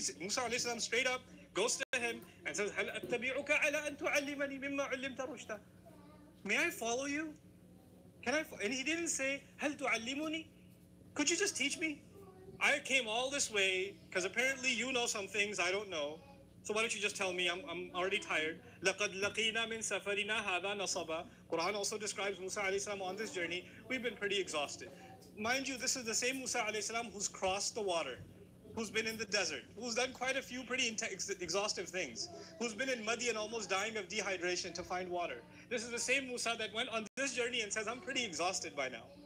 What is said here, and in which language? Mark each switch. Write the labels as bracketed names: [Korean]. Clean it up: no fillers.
[English] Musa alayhi salam straight up goes to him and says, [Arabic] هل أتبعك على أن تعلمني مما علمت رشدا? [English] May I follow you? Can I? And he didn't say, [Arabic] هل تعلمني? [English] Could you just teach me? I came all this way because apparently you know some things I don't know. So why don't you just tell me? I'm already tired. [Arabic] لقد لقينا من سفرنا هذا نصبا. [English] Quran also describes Musa alayhi salam on this journey. We've been pretty exhausted. Mind you, this is the same Musa alayhi salam who's crossed the water, who's been in the desert, who's done quite a few pretty exhaustive things, who's been in Madi and almost dying of dehydration to find water. This is the same Musa that went on this journey and says, I'm pretty exhausted by now.